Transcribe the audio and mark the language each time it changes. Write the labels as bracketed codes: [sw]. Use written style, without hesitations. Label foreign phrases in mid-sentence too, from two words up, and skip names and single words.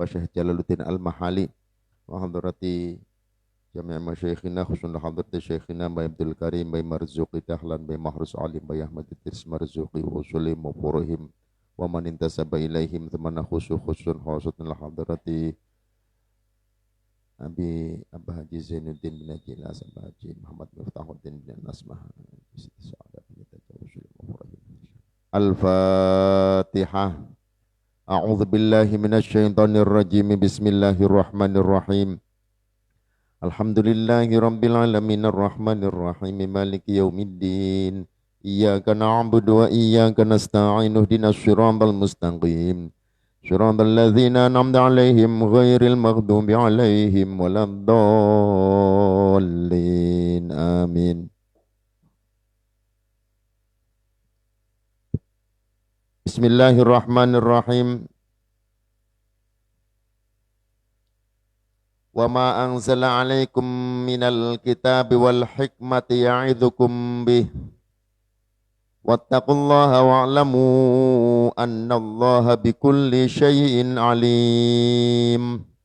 [ar] شيخ جلال الدين المحلي وحضرة جميع مشايخنا خصوصا حضرة شيخنا مباه عبد الكريم مباه مرزوقي دحلان مباه محروس علي مباه أحمد إدريس مرزوقي وأصولهم وفروعهم ومن انتسب إليهم ثم خصوصا حضرة أبي أباه حاج زين الدين بن حاج إلياس أباه حاج محمد مفتاح الدين بن نسمة الفاتحة. أعوذ بالله من الشيطان الرجيم. بسم الله الرحمن الرحيم. الحمد لله رب العالمين الرحمن الرحيم مالك يوم الدين. إياك نعبد وإياك نستعين اهدنا الصراط المستقيم. صراط الذين أنعمت عليهم غير المغضوب عليهم ولا الضالين. Amin. Bismillahirrahmanirrahim. وما أنزل عليكم من الكتاب والحكمة يعظكم به. واتقوا الله واعلموا أن الله بكل شيء عليم.